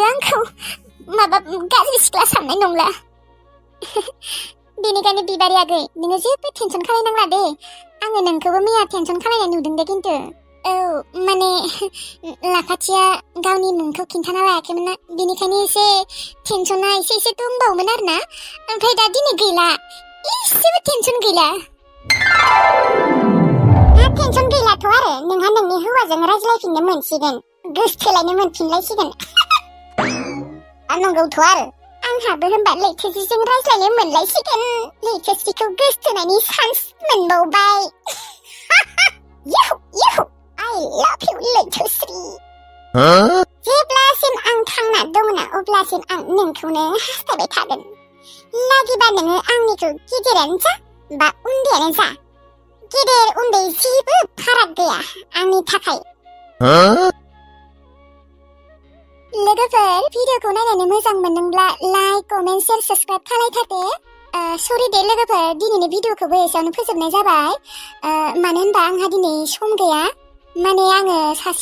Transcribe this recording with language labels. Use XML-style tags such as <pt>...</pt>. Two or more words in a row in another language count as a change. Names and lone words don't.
<brx>आंखौ माबा गाज्रि सिख्ला साननाय नंला बेनिखायनो बिबारि आगै नोङो जेबो टेनसन खालायनांला दे आङो नोंखौबो मैया टेनसन खालायनाय नुदों दे खिन्थु माने लाखाथिया गावनि मुंखौ खिन्थाना लायाखैमोन ना बेनिखायनो एसे टेनसना एसे दंबावोमोन आरो ना ओमफ्राय दा दिनै गैला एसेबो टेनसन गैला टेनसन गैलाथ' आरो नोंहा नोंनि हौवाजों रायज्लायफिननो मोनसिगोन गोसोथोलायनो मोनफिनलायसिगोन नंगौथ' आरो आंहाबो होनबा लैथोस्रिजों रायज्लायनो मोनलायसिगोन लैथोस्रिखौ गोसोथोनायनि चान्स मोनबावबाय याहु याहु</brx> <en>I love you</en> <brx>लैथोस्रि जेब्लासिम आं थांना दंना अब्लासिम आं नोंखौनो हास्थायबाय थागोन लागिबा नोङो आंनिखौ गिदिरानो जा बा उन्दैयानो जा गिदिर उन्दै जेबो फाराग गैया आंनि थाखाय लोगोफोर भिडिअखौ नायनानै मोजां मोनदोंब्ला</brx> <en>like comment share subscribe</en> <brx>खालायथारदो सरि दे लोगोफोर दिनैनि भिडिअखौबो एसेयावनो फोजोबनाय जाबाय मानो होनबा आंहा दिनै सम गैया माने आङो सासे</brx>